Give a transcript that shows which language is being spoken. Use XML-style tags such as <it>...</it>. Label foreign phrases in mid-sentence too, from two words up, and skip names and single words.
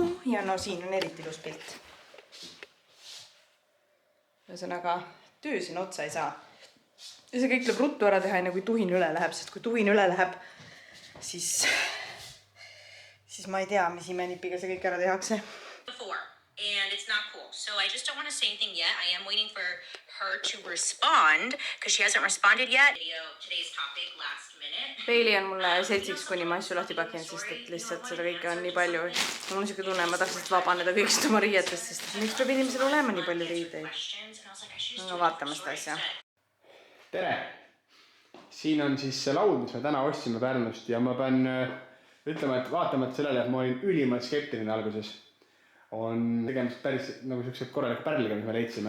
<et>Ja no siin on eriti ilus pilt. Ühesõnaga, töö siin otsa ei saa. Ja see kõik tuleb ruttu ära teha, enne kui tuhin üle läheb. Sest kui tuhin üle läheb, siis ma ei tea, mis imenipiga see kõik ära tehakse.</et> <en>And it's not cool. So I just don't want to say anything yet. I am waiting for her to respond because she hasn't responded yet. Today's topic last minute.</en> <et>Peili on mulle seltsiks, kuni ma asju lahti pakin, sest et lihtsalt seda kõike on nii palju. Mul on siuke tunne, ma tahaks vabaneda kõigist oma riietest, sest miks peab inimesel olema nii palju riiteid? No vaatame seda asja. Tere! Siin on siis see laud, mis me täna ostsime Pärnust ja ma pean ütlema, et vaatamata sellele, et ma olin ülimalt skeptiline alguses, on tegemist päris nagu sellised korraliku pärliga, mis me leidsime.</et>